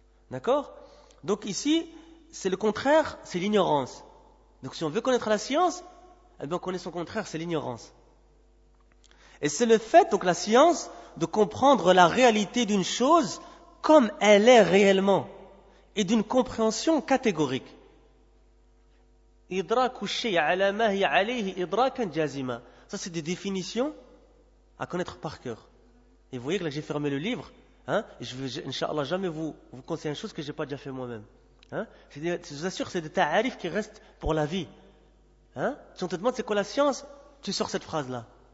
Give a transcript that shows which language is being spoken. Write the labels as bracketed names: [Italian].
[French] D'accord? Donc ici, c'est le contraire, c'est l'ignorance. Donc si on veut connaître la science, eh bien on connaît son contraire, c'est l'ignorance. Et c'est le fait, donc la science, de comprendre la réalité d'une chose comme elle est réellement, et d'une compréhension catégorique. [Arabic] إدراك الشيء على ما هي عليه إدراكا جازما. [French] Ça c'est des définitions à connaître par cœur. Et vous voyez que là j'ai fermé le livre, et je vais Inch'Allah jamais vous conseiller une chose que je n'ai pas déjà fait moi-même. Je vous assure, c'est des ta'arifs qui restent pour la vie. Si on te demande c'est quoi la science, tu sors cette phrase-là.